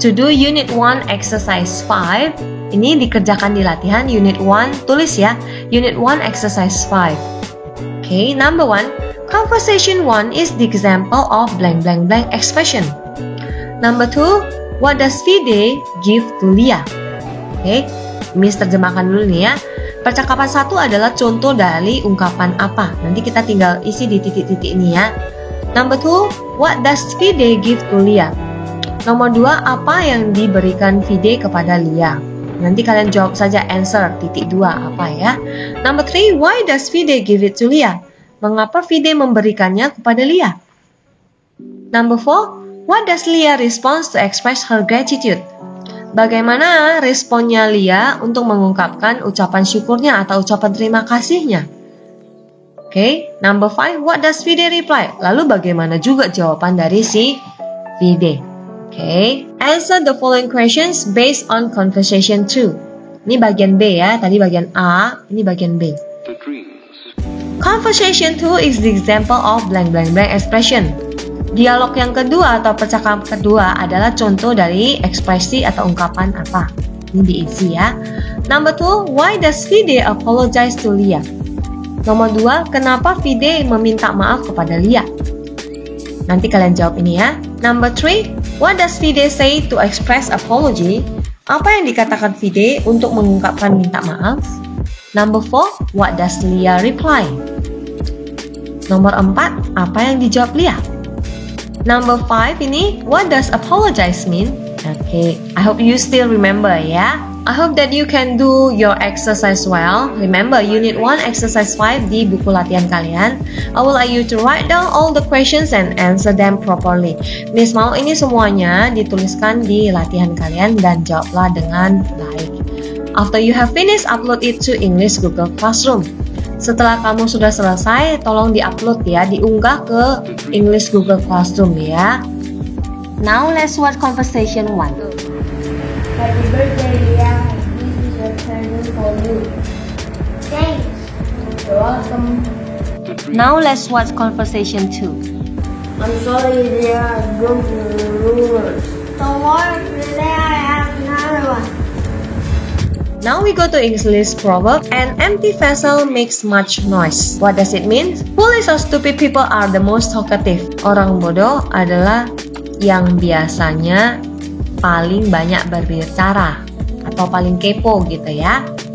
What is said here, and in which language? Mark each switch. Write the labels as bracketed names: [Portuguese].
[English] To do unit 1 exercise 5. [Indonesian] Ini dikerjakan di latihan unit 1, tulis ya. [English] Unit 1 exercise 5. Okay, number 1. Conversation 1 is the example of blank blank blank expression. Number 2. What does Fide give to Lia? [Indonesian] Okay, Miss terjemahkan dulu nih ya. Percakapan 1 adalah contoh dari ungkapan apa. Nanti kita tinggal isi di titik-titik ini ya. [English] Number 2, what does Fide give to Lia? [Indonesian] Nomor 2, apa yang diberikan Fide kepada Lia? Nanti kalian jawab saja answer titik 2 apa ya. [English] Number 3, why does Fide give it to Lia? [Indonesian] Mengapa Fide memberikannya kepada Lia? [English] Number 4, what does Lia respond to express her gratitude? [Indonesian] Bagaimana responnya Lia untuk mengungkapkan ucapan syukurnya atau ucapan terima kasihnya? [English] Okay, number 5, what does Fide reply? [Indonesian] Lalu bagaimana juga jawaban dari si Fide? [English] Okay, answer the following questions based on conversation 2. [Indonesian] Ini bagian B ya, tadi bagian A, ini bagian B. [English] Conversation 2 is the example of blank blank blank expression. [Indonesian] Dialog yang kedua atau percakapan kedua adalah contoh dari ekspresi atau ungkapan apa. Ini diisi ya. [English] Number 2, why does Fide apologize to Lia? [Indonesian] Nomor 2, kenapa Fide meminta maaf kepada Lia? Nanti kalian jawab ini ya. [English] Number 3, what does Fide say to express apology? [Indonesian] Apa yang dikatakan Fide untuk mengungkapkan minta maaf? [English] Number 4, what does Lia reply? [Indonesian] Nomor 4, apa yang dijawab Lia? [English] Number 5 ini, what does apologize mean? Okay, I hope you still remember ya. I hope that you can do your exercise well. Remember, unit 1 exercise 5 [Indonesian] di buku latihan kalian. [English] I would like you to write down all the questions and answer them properly. [Indonesian] Miss mau ini semuanya dituliskan di latihan kalian dan jawablah dengan baik. [English] After you have finished, upload it to English Google Classroom. [Indonesian] Setelah kamu sudah selesai, tolong diupload ya, diunggah ke English Google Classroom ya. [English] Now let's watch conversation 1. Happy birthday, Lia. This is a present for you. Thanks. You're welcome. Now let's watch conversation 2. I'm sorry, Lia. I broke the rules. Don't worry, today I have another one. Now we go to English proverb. An empty vessel makes much noise. What does it mean? Foolish or stupid people are the most talkative. [Indonesian] Orang bodoh adalah yang biasanya paling banyak berbicara atau paling kepo gitu ya.